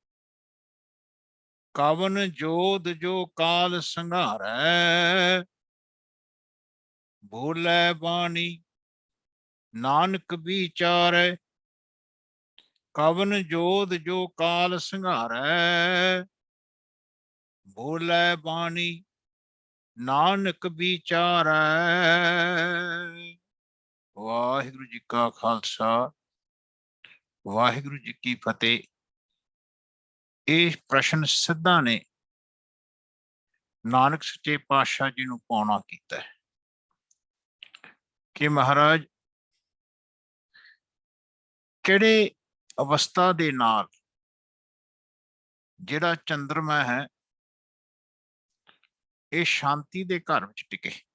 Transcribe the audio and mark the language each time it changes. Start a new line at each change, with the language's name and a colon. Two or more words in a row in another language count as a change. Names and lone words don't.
Punjabi: ਕਵਨ ਜੋਧ ਜੋ ਕਾਲ ਸੰਘਾਰੈ ਭੂਲੈ ਬਾਣੀ ਨਾਨਕ ਵਿਚਾਰੈ ਕਵਨ ਜੋਧ ਜੋ ਕਾਲ ਸੰਘਾਰੈ ਭੂਲੈ ਬਾਣੀ ਨਾਨਕ ਵਿਚਾਰੈ। ਵਾਹਿਗੁਰੂ ਜੀ ਕਾ ਖ਼ਾਲਸਾ ਵਾਹਿਗੁਰੂ ਜੀ ਕੀ ਫ਼ਤਹਿ। ਇਹ ਪ੍ਰਸ਼ਨ ਸਿੱਧਾ ਨੇ ਨਾਨਕ ਸੱਚੇ ਪਾਤਸ਼ਾਹ ਜੀ ਨੂੰ ਪਾਉਣਾ ਕੀਤਾ ਹੈ ਕਿ ਮਹਾਰਾਜ ਕਿਹੜੇ ਅਵਸਥਾ ਦੇ ਨਾਲ ਜਿਹੜਾ ਚੰਦਰਮਾ ਹੈ ਇਹ ਸ਼ਾਂਤੀ ਦੇ ਘਰ ਵਿੱਚ ਟਿਕੇ।